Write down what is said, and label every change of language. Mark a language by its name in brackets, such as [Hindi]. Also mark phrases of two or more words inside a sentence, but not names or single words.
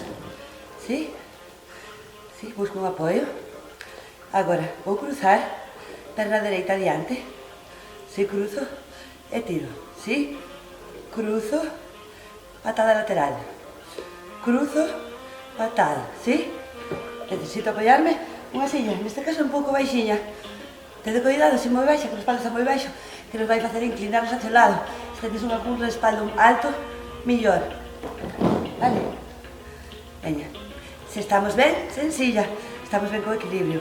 [Spanish] ¿Sí? Sí, busco un apoyo. Ahora, voy a cruzar perna derecha adiante. Sí, cruzo y tiro. Sí, cruzo, patada lateral. Cruzo, patada. ¿Sí? [Galician] Necesito apoyarme unha silla, neste caso un pouco baixiña. Tede cuidado, se moi baixa, que a espalda está moi baixo, que nos vai facer inclinarnos hacia o lado. Se tedes unha curva de espalda alto, millor. Vale? Veña. Se estamos ben, sencilla. Estamos ben co equilibrio.